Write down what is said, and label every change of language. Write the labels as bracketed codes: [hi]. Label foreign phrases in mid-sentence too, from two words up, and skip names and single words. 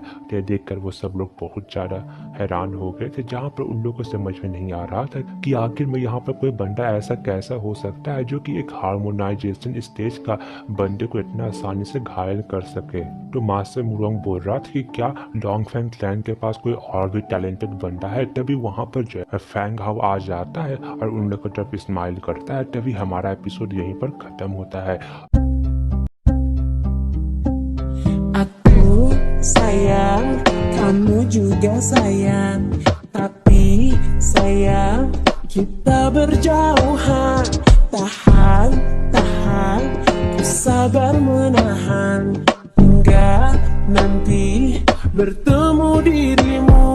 [hi] ये देखकर वो सब लोग बहुत ज़्यादा हैरान हो गए थे, जहाँ पर उन लोगों को समझ में नहीं आ रहा था कि आखिर में यहाँ पर कोई बंदा ऐसा कैसा हो सकता है जो कि एक [en] harmonization stage [hi] का बंदे को इतना आसानी से घायल कर सके। तो मास्टर मुरोंग बोल रहा था कि क्या डोंग फैंग क्लैन के पास कोई और भी टैलेंटेड बंदा है। तभी वहाँ पर जो है फैंग हाउ आ जाता है और उन लोगों की तरफ स्माइल करता है। तभी हमारा एपिसोड यहीं पर खत्म होता है। [ms] Aku sayang, kamu juga sayang, tapi sayang kita berjauhan. Tahan, tahan, ku sabar menahan hingga nanti bertemu dirimu.